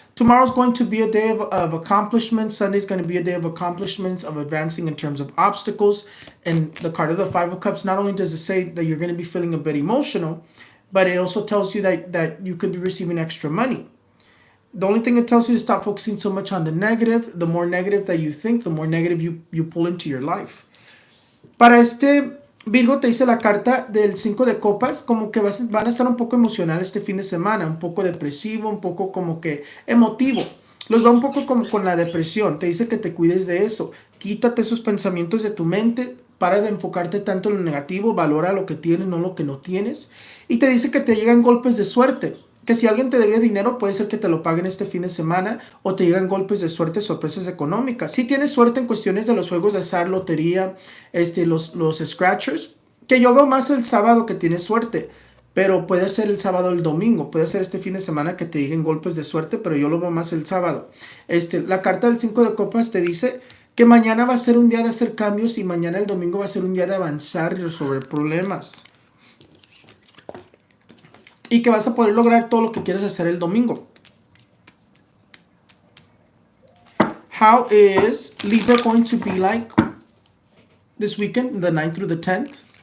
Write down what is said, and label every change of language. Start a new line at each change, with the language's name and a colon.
English: Tomorrow's going to be a day of accomplishments. Sunday's going to be a day of accomplishments, of advancing in terms of obstacles. And the card of the Five of Cups, not only does it say that you're going to be feeling a bit emotional, but it also tells you that you could be receiving extra money. The only thing it tells you is stop focusing so much on the negative. The more negative that you think, the more negative you pull into your life.
Spanish: Para Virgo te dice la carta del 5 de copas, como que van a estar un poco emocional este fin de semana, un poco depresivo, un poco como que emotivo. Los va un poco como con la depresión. Te dice que te cuides de eso. Quítate esos pensamientos de tu mente. Para de enfocarte tanto en lo negativo. Valora lo que tienes, no lo que no tienes. Y te dice que te llegan golpes de suerte. que si alguien te debía dinero, puede ser que te lo paguen este fin de semana o te llegan golpes de suerte, sorpresas económicas. Si tienes suerte en cuestiones de los juegos de azar, lotería, los scratchers, que yo veo más el sábado que tienes suerte, pero puede ser el sábado o el domingo, puede ser este fin de semana que te lleguen golpes de suerte, pero yo lo veo más el sábado. La carta del 5 de copas te dice que mañana va a ser un día de hacer cambios y mañana el domingo va a ser un día de avanzar y resolver problemas. Y que vas a poder lograr todo lo que quieres hacer el domingo.
English: How is Libra going to be like this weekend, the 9th through the 10th?